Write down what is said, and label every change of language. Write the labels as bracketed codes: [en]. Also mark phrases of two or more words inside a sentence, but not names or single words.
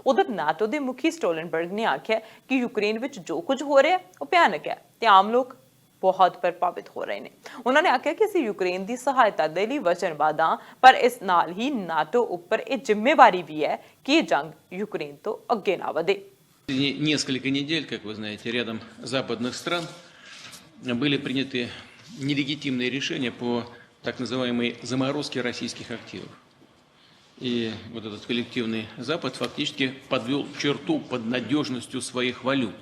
[pa] ਉਧਰ ਨਾਟੋ ਦੇ ਮੁਖੀ ਸਟੋਲਨਬਰਗ ਨੇ ਆਖਿਆ ਕਿ ਯੂਕਰੇਨ ਵਿੱਚ ਜੋ ਕੁਝ ਹੋ ਰਿਹਾ ਉਹ ਭਿਆਨਕ ਹੈ ਤੇ ਆਮ ਲੋਕ ਬਹੁਤ ਪ੍ਰਭਾਵਿਤ ਹੋ ਰਹੇ ਨੇ। ਉਹਨਾਂ ਨੇ ਆਖਿਆ ਕਿ ਅਸੀਂ ਯੂਕਰੇਨ ਦੀ ਸਹਾਇਤਾ ਦੇ ਲਈ ਵਚਨਬੱਧ ਹਾਂ, ਪਰ ਇਸ ਨਾਲ ਹੀ ਨਾਟੋ ਉੱਪਰ ਇਹ ਜ਼ਿੰਮੇਵਾਰੀ ਵੀ ਹੈ ਕਿ ਇਹ ਜੰਗ ਯੂਕਰੇਨ ਤੋਂ ਅੱਗੇ ਨਾ ਵਧੇ। [ru] Несколько недель, как вы знаете, рядом западных стран были приняты нелегитимные решения по так называемой заморозке российских активов. И вот этот коллективный Запад фактически подвел черту под надежностью своих валют.